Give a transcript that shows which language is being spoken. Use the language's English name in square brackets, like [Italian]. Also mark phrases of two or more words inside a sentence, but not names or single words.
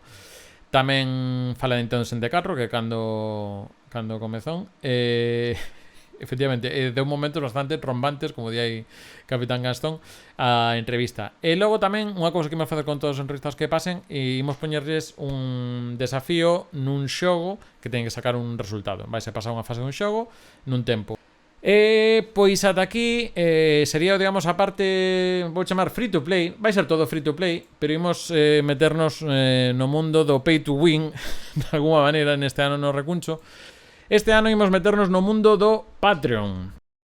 [Galician] Tamén fala de Nintendo 64, que cando comezón efectivamente, deu momentos bastante trombantes, como di aí Capitán Gastón, a entrevista. E logo tamén, unha cousa que imos facer con todos os entrevistas que pasen, e imos poñerles un desafío nun xogo que ten que sacar un resultado. Vaise pasar unha fase dun xogo nun tempo. Pois ata aquí sería, digamos, a parte, vou chamar [English] free to play. [Galician] Vai ser todo [English] free to play, [Galician] pero imos meternos no mundo do [English] pay to win [Galician] de alguma maneira neste ano no Recuncho. Este ano imos meternos no mundo do Patreon.